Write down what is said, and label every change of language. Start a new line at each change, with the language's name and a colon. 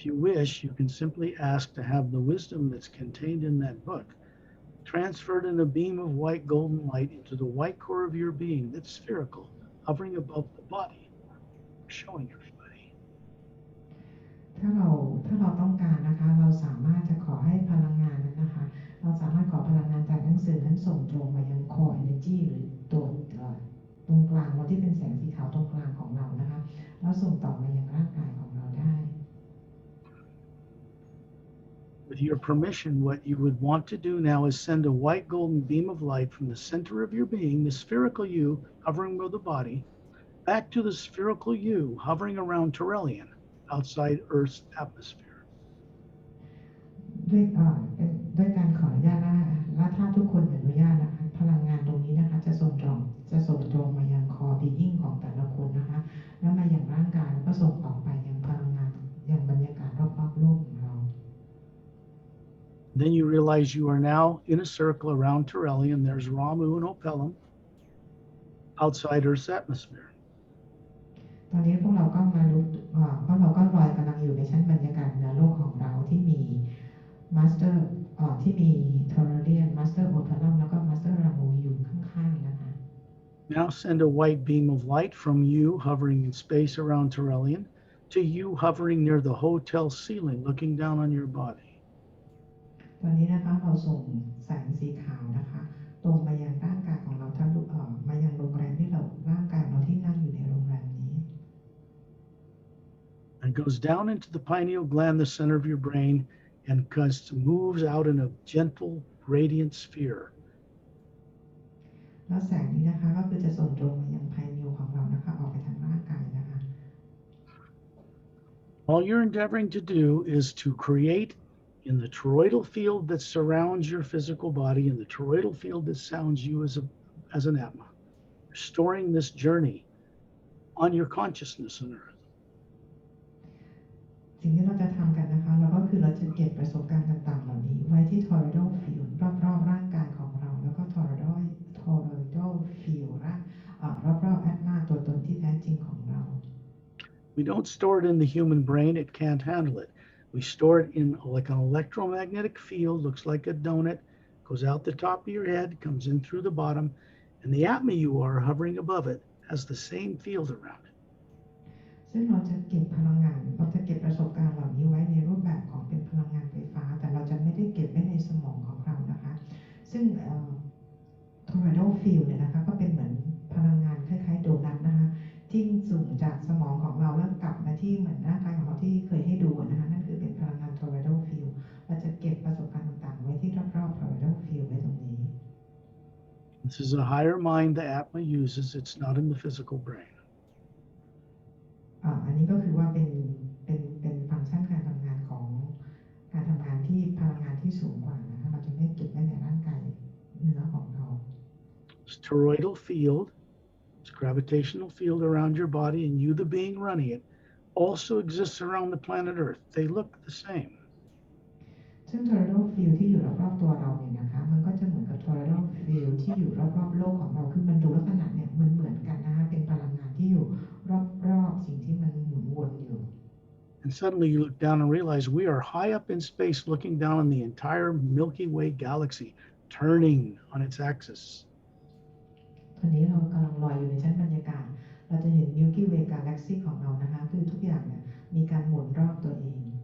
English: If you wish, you can simply ask to have the wisdom that's contained in that book transferred in a beam of white golden light into the white core of your being that's spherical, hovering above the body, showing everybody.
Thai: ถ้าเราต้องการนะคะเราสามารถจะขอให้พลังงานนั้นนะคะเราสามารถขอพลังงานจากหนังสือนั้นส่งตรงมายัง core energy หรือตัวตรงกลางเราที่เป็นแสงสีขาวตรงกลางของเรานะคะแล้วส่งต่อมายังร่างกายของเราได้
English: With your permission, what you would want to do now is send a white golden beam of light from the center of your being, the spherical you hovering above the body, back to the spherical you hovering around Turelian, outside Earth's atmosphere.
Thai: ด้วยการขออนุญาตและถ้าทุกคนอนุญาตนะคะพลังงานตรงนี้นะคะจะส่งตรงมายังคอบีอิ่งของแต่ละคนนะคะแล้วมาอย่างร่างกายแล้วก็ส่งออกไปยังพลังงานยังบรรยากาศรอบๆโลกของเรา
English: Then you realize you are now in a circle around Turelian. There's Ramu and Opelum outside Earth's atmosphere.
Thai: ตอนนี้พวกเราก็มารู้เพราะเราก็ลอยกำลังอยู่ในชั้นบรรยากาศเหนือโลกของเราที่มีมาสเตอร์ที่มีทอร์เรียนมาสเตอร์โอพาลัมแล้วก็มาสเตอร์รามูอยู่ข้างๆนะคะ
English: Now send a white beam of light from you hovering in space around Turelian to you hovering near the hotel ceiling looking down on your body.
Thai: ตอนนี้นะคะเราส่งแสงสีขาวนะคะตรงมายังร่างกายของเราทะลุมายังโรงแรมที่เราร่างกายเราที่นั่งอยู่ในโรงแรมนี้
English: And goes down into the pineal gland, the center of your brain, and moves out in a gentle, radiant sphere.
Thai: แล้วแสงนี้นะคะก็คือจะส่งตรงมายังไพนิลของเรานะคะออกไปทางร่างกายนะคะ
English: All you're endeavoring to do is to create in the toroidal field that surrounds your physical body, in the toroidal field that sounds you as an Atma, restoring this journey on your consciousness on Earth.
Thai: สิ่งที่เราจะทำกันนะคะเราก็คือเราจะเก็บประสบการณ์ต่างๆเหล่านี้ไว้ที่ toroidal field รอบๆร่างกายของเราแล้วก็ toroidal field รอบๆ Atma ตัวตนที่แท้จริงของเรา
English: We don't store it in the human brain, it can't handle it. We store it in like an electromagnetic field, looks like a donut, goes out the top of your head, comes in through the bottom, and the Atma you are hovering above it has the same field around it.
Thai: ซึ่งเราจะเก็บพลังงานเราจะเก็บประสบการณ์เหล่านี้ไว้ในรูปแบบของเป็นพลังงานไฟฟ้าแต่เราจะไม่ได้เก็บไว้ในสมองของเรานะคะซึ่งtoroidal field เนี่ยนะคะก็เป็นเหมือนพลังงานคล้ายๆโดนัทนะคะที่สูงจากสมองของเราแล้วกลับมาที่เหมือนร่างกายของเราที่เคยให้ดูนะคะนั่นคือเป็นพลังงาน toroidal field เราจะเก็บประสบการณ์ต่างๆไว้ที่รอบๆ toroidal field ไว้ตรงนี้
English: This is a higher mind the Atma uses, it's not in the physical brain.
Thai: อันนี้ก็คือว่าเป็นฟังก์ชันการทำงานของการทำงานที่พลังงานที่สูงกว่านะคะเราจะไม่เก็บไว้ในร่างกายเนื้อของเรา
English: This toroidal field, this gravitational field around your body and you the being running it, also exists around the planet Earth. They look the same.
Thai: ซึ่ง toroidal field ที่อยู่รอบๆตัวเราเนี่ยนะคะมันก็จะเหมือนกับ toroidal field ที่อยู่รอบๆโลกของเราคือมันดูลักษณะเนี่ยเหมือนกันนะคะเป็นพลังงานที่อยู่รอบๆสิ่งที่มันหมุนวนอยู่
English: And suddenly you look down and realize we are high up in space looking down on the entire Milky Way galaxy, turning on its axis.
Thai: ตอนนี้เรากำลังลอยอยู่ในชั้นบรรยากาศเราจะเห็น Milky Way galaxy ของเรานะคะคือทุกอย่างเนี่ยมีการหมุนรอบตัวเอง